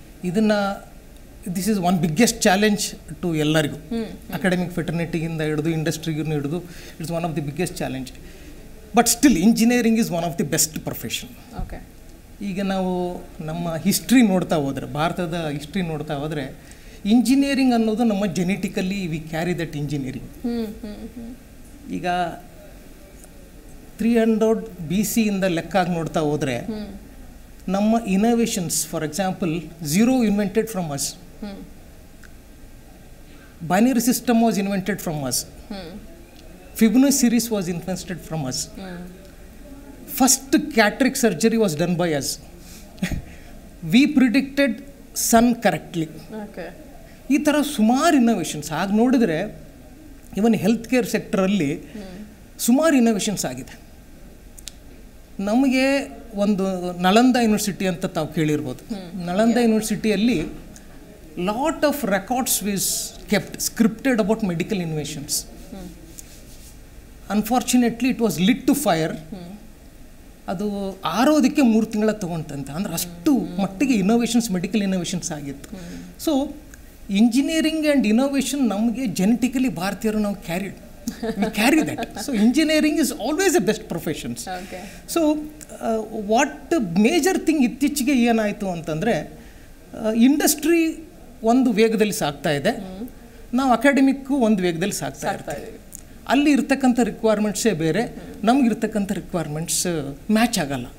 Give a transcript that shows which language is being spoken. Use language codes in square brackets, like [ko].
[kn] ಇದನ್ನು [en] this is one biggest challenge to [kn] ಎಲ್ಲರಿಗೂ, academic ಫೆಟರ್ನಿಟಿಗಿಂದ ಹಿಡಿದು ಇಂಡಸ್ಟ್ರಿಗೂ ಹಿಡಿದು. [en] It's one of the biggest challenge. But still engineering is one of the best profession. Okay, [kn] ಈಗ ನಾವು ನಮ್ಮ history ನೋಡ್ತಾ ಹೋದರೆ, ಭಾರತದ ಹಿಸ್ಟ್ರಿ ನೋಡ್ತಾ ಹೋದರೆ, ಇಂಜಿನಿಯರಿಂಗ್ ಅನ್ನೋದು ನಮ್ಮ genetically [en] we carry that [kn] engineering. ಈಗ 300 BC ಇಂದ ಲೆಕ್ಕಾಗಿ ನೋಡ್ತಾ ಹೋದರೆ ನಮ್ಮ [en] Innovations, for example, zero invented from us, binary system was invented from us, Fibonacci series was invented from us, first cataract surgery was done by us, we predicted sun correctly. okay, [kn] ಈ ಥರ ಸುಮಾರು innovations ಆಗ ನೋಡಿದರೆ ಇವನ್ health care ಸೆಕ್ಟರಲ್ಲಿ ಸುಮಾರು innovations ಆಗಿದೆ. ನಮಗೆ ಒಂದು Nalanda university ಅಂತ ತಾವು ಕೇಳಿರ್ಬೋದು. [en] ನಳಂದ ಯೂನಿವರ್ಸಿಟಿಯಲ್ಲಿ lot of records was kept scripted about medical inventions. Unfortunately it was lit to fire. [kn] ಅದು ಆರೋದಕ್ಕೆ 3 ತಿಂಗಳ ತೊಗೊಂತಂತೆ. ಅಂದರೆ ಅಷ್ಟು ಮಟ್ಟಿಗೆ ಇನೋವೇಷನ್ಸ್, ಮೆಡಿಕಲ್ ಇನೋವೇಷನ್ಸ್ ಆಗಿತ್ತು. ಸೊ ಇಂಜಿನಿಯರಿಂಗ್ ಆ್ಯಂಡ್ ಇನೋವೇಷನ್ ನಮಗೆ ಜೆನೆಟಿಕಲಿ ಭಾರತೀಯರು ನಾವು [en] carry that. So engineering is always the best professions. Okay. So what major thing [kn] ಇತ್ತೀಚೆಗೆ ಏನಾಯಿತು ಅಂತಂದರೆ, ಇಂಡಸ್ಟ್ರಿ ಒಂದು ವೇಗದಲ್ಲಿ ಸಾಗ್ತಾ ಇದೆ, ನಾವು ಅಕಾಡೆಮಿಕ್ಕು ಒಂದು ವೇಗದಲ್ಲಿ ಸಾಗ್ತಾ ಇರ್ತೀವಿ. ಅಲ್ಲಿ ಇರ್ತಕ್ಕಂಥ ರಿಕ್ವೈರ್ಮೆಂಟ್ಸೇ ಬೇರೆ, ನಮಗಿರ್ತಕ್ಕಂಥ ರಿಕ್ವೈರ್ಮೆಂಟ್ಸ್ ಮ್ಯಾಚ್ ಆಗಲ್ಲ.